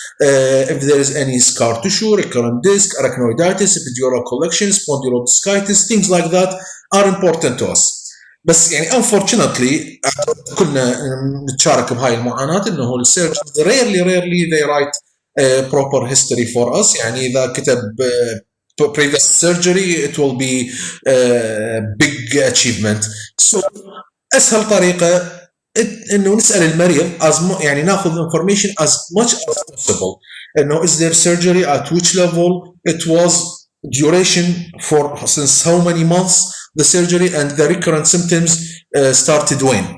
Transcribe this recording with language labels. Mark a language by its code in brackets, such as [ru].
[en] If there is any scar tissue, recurrent disc, arachnoiditis, epidural collection, spondylodiscitis, things like that are important to us. [ar] بس يعني unfortunately كنا نتشارك بهاي المعاناة انه السيرجنز [en] rarely they write proper history for us. [ar] يعني اذا كتب [en] previous surgery it will be a big achievement. [ar] So اسهل طريقة انه نسال المريض يعني ناخذ [en] information as much as possible. انه is there surgery, at which level it was, duration for since how many months the surgery, and the recurrent symptoms started when.